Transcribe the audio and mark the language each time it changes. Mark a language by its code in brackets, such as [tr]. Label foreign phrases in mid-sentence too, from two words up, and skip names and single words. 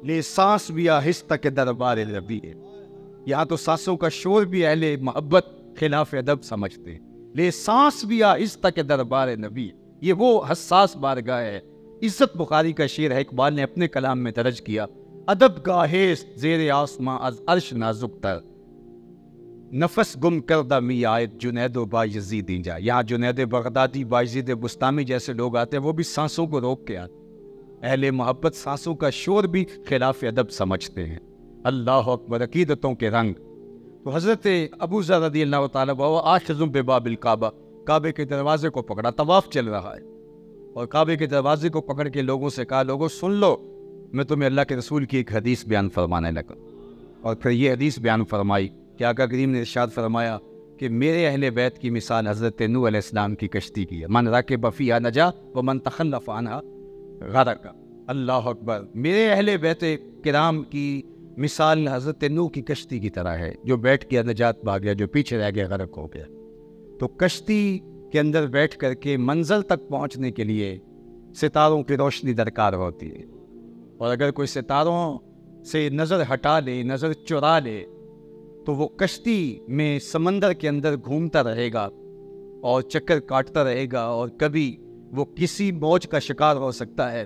[ur] لے سانس بھی آہستہ کے دربار ربی ہے، یہاں تو سانسوں کا شور بھی اہل محبت خلاف ادب سمجھتے ہیں۔ لے سانس بھی آہستہ کے دربار نبی، یہ وہ حساس بارگاہ ہے۔ عزت بخاری کا شعر ہے، اقبال نے اپنے کلام میں درج کیا، [fa] ادب گاہیست زیر آسماں از عرش نازک تر، نفس گم کردہ می آیت جنید و بایزید اینجا۔ [ur] یہاں جنید بغدادی، بایزید بستامی جیسے لوگ آتے ہیں، وہ بھی سانسوں کو روک کے آتے ہیں۔ اہل محبت سانسوں کا شور بھی خلاف ادب سمجھتے ہیں۔ اللہ اکبر، عقیدتوں کے رنگ۔ تو حضرت ابو ذر رضی اللہ تعالیٰ عنہ [ar] آخذ بباب الکعبہ، [ur] کعبے کے دروازے کو پکڑا، طواف چل رہا ہے، اور کعبے کے دروازے کو پکڑ کے لوگوں سے کہا لوگوں سن لو، میں تمہیں اللہ کے رسول کی ایک حدیث بیان فرمانے لگا۔ اور پھر یہ حدیث بیان فرمائی کہ آقا کریم نے ارشاد فرمایا کہ میرے اہل بیت کی مثال حضرت نوح علیہ السلام کی کشتی کی ہے، [ar] من رکب فیہا نجا ومن تخلف عنہا غرق۔ [ur] اللہ اکبر، میرے اہل بیت کرام کی مثال حضرت نوح کی کشتی کی طرح ہے، جو بیٹھ گیا نجات پا گیا، جو پیچھے رہ گیا غرق ہو گیا۔ تو کشتی کے اندر بیٹھ کر کے منزل تک پہنچنے کے لیے ستاروں کی روشنی درکار ہوتی ہے، اور اگر کوئی ستاروں سے نظر ہٹا لے، نظر چرا لے، تو وہ کشتی میں سمندر کے اندر گھومتا رہے گا اور چکر کاٹتا رہے گا، اور کبھی وہ کسی موج کا شکار ہو سکتا ہے۔